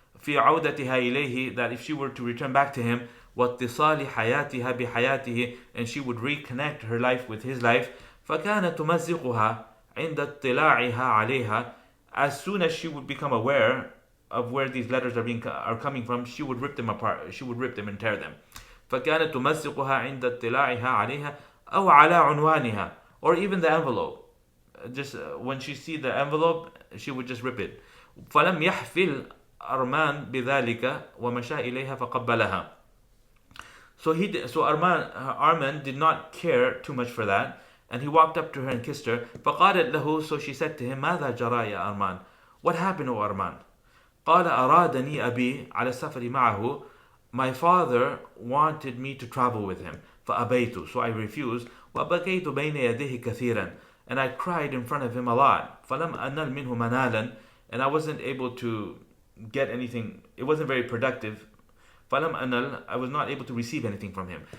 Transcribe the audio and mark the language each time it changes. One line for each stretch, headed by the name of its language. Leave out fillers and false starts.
Arabic: في عودتها إليه,
English: that if she were to return back to him,
Arabic: واتصال حياتها بحياته,
English: and she would reconnect her life with his life.
Arabic: فكانت تمزقها عند اطلاعها عليها,
English: as soon as she would become aware of where these letters are coming from, she would rip them apart, she would rip them and tear them.
Arabic: فكانت تمزقها عند اطلاعها عليها أو على عنوانها,
English: or even the envelope. Just when she see the envelope, she would just rip it.
Arabic: فلم يحفل أرمان بذلك ومشى إليها فقبلها.
English: So Armand did not care too much for that, and he walked up to her and kissed her.
Arabic: فقالت له,
English: so she said to him,
Arabic: ماذا جرى يا أرمان?
English: What happened, O Armand?
Arabic: قال أرادني أبي على السفر معه.
English: My father wanted me to travel with him.
Arabic: فأبيت,
English: so I refused.
Arabic: وبكيت بين يديه كثيرا,
English: and I cried in front of him a lot.
Arabic: فلم أنل منه منالا,
English: and I wasn't able to get anything. It wasn't very productive.
Arabic: فلم أنل,
English: I was not able to receive anything from him.